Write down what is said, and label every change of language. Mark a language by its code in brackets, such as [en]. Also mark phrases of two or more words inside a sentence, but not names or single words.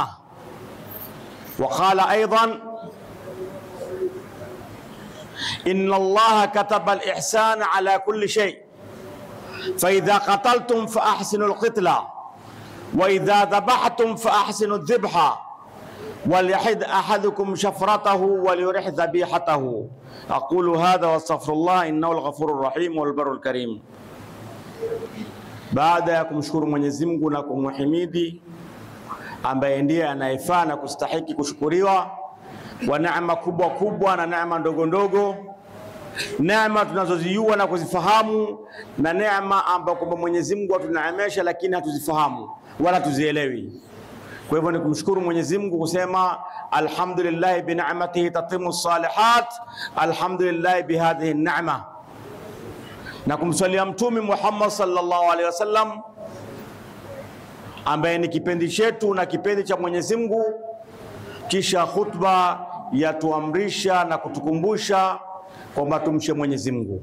[ar] وقال أيضا: إن الله كتب الإحسان على كل شيء، فإذا قتلتم فأحسنوا القتلة، وإذا ذبحتم فأحسنوا الذبحة، وليحد أحدكم شفرته وليرح ذبيحته. أقول هذا واستغفر الله إنه الغفور الرحيم والبر الكريم. [sw] Baada ya kumshukuru Mwenyezi Mungu na kumhimidi ambaye ndiye anayefaa na kustahiki kushukuriwa, wa neema kubwa kubwa na neema ndogo ndogo, neema tunazozijua na kuzifahamu, na neema ambayo kwamba Mwenyezi Mungu atuneemesha lakini hatuzifahamu wala tuzielewi. Kwa hivyo ni kumshukuru Mwenyezi Mungu kusema [ar] الحمد لله بنعمته تتم الصالحات، الحمد لله بهذه النعمة, [sw] na kumswalia Mtume Muhammad [ar] صلى الله عليه وسلم [sw] ambaye ni kipendi chetu na kipendi cha Mwenyezi Mungu. Kisha khutba yatuamrisha na kutukumbusha kwamba tumshe Mwenyezi Mungu.